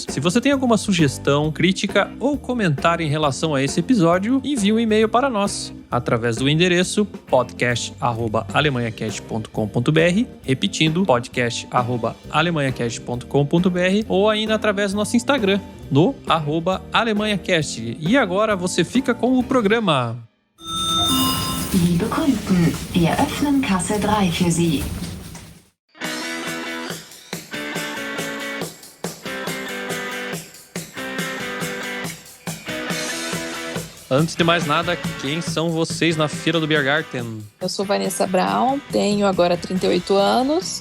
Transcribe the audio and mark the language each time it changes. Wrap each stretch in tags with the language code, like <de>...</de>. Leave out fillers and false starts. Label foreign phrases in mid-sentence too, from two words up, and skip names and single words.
<pt>Se você tem alguma sugestão, crítica ou comentário em relação a esse episódio, envie um e-mail para nós através do endereço podcast@alemanhacast.com.br, repetindo, podcast@alemanhacast.com.br, ou ainda através do nosso Instagram, no @alemanhacast. E agora você fica com o programa.</pt> <de>Liebe Kunden, wir öffnen Kasse 3 für Sie.</de> <pt>Antes de mais nada, quem são vocês na fila do Biergarten? Eu sou Vanessa Braun, tenho agora 38 anos.</pt>